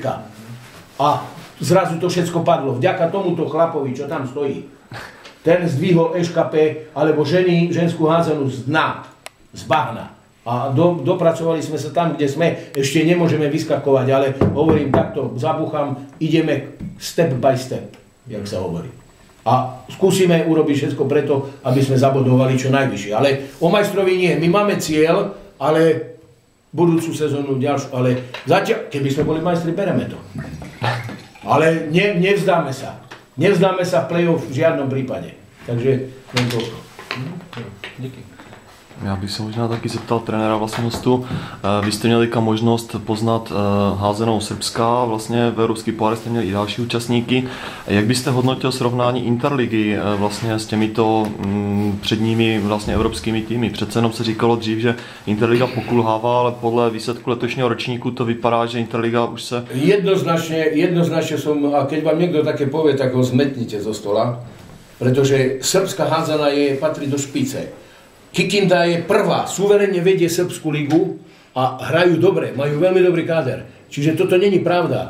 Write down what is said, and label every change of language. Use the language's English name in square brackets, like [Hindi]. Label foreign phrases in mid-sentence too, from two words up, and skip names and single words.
[Slovak] A zrazu to všetko padlo. Vďaka tomuto chlapovi, čo tam stojí. Ten zdvihol EŠKP, alebo ženskú hádzanú z dna, z bahna. A dopracovali sme sa tam, kde sme, ešte nemôžeme vyskakovať, ale hovorím takto, zabuchám, ideme [English] step by step, [Slovak] jak sa hovorí. A skúsime urobiť všetko preto, aby sme zabodovali čo najvyššie. Ale o majstrovi nie, my máme cieľ, ale budúcu sezónu ďalšiu, ale zatiaľ, keby sme boli majstri, bereme to. Ale nevzdáme sa. Nevzdáme sa v play-off v žiadnom prípade. Takže len toľko. [Czech] Díky. Já bych se možná taky zeptal trenéra vlastně hostu. Vy jste měli možnost poznat házenou Srbska, vlastně v Evropský pohár jste měli i další účastníky. Jak byste hodnotil srovnání Interligy vlastně s těmito předními vlastně evropskými týmy? Přece jenom se říkalo dřív, že Interliga pokulhává, ale podle výsledku letošního ročníku to vypadá, že Interliga už se... [Slovak] Jednoznačne som, a keď vám niekto také povie, tak ho zmetnite zo stola, pretože srbská hádzana patrí do špice. Kikinda je prvá, suverenne vedie srbskú ligu a hrajú dobre, majú veľmi dobrý káder. Čiže toto není pravda.